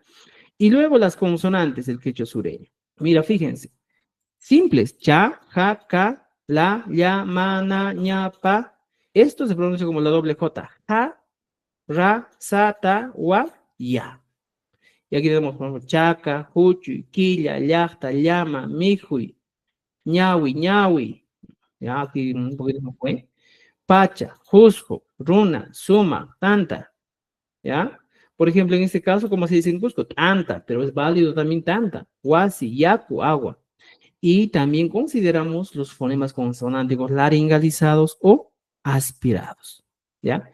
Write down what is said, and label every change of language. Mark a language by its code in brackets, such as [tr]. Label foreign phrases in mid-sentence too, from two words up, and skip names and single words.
[es] Y luego las consonantes del quechua sureño. Mira, fíjense, simples, cha, ja, ka, la, ya, ma, na, ña, pa. Esto se pronuncia como la doble J, ja, ra, sa, ta, wa, ya. Y aquí tenemos, por ejemplo, chaca, [qu] juchuy, quilla, llacta, llama, mijuy, ñawi, ñawi. [es] Ya, aquí un poquito más, ¿eh? [qu] Pacha, Jusco, Runa, Suma, [es] Tanta, ¿ya? Por ejemplo, en este caso, como se dice en Cusco, Tanta, pero es válido también [qu] Tanta, Huasi, Yacu, [es] agua. Y también consideramos los fonemas consonánticos laringalizados o aspirados, ¿ya?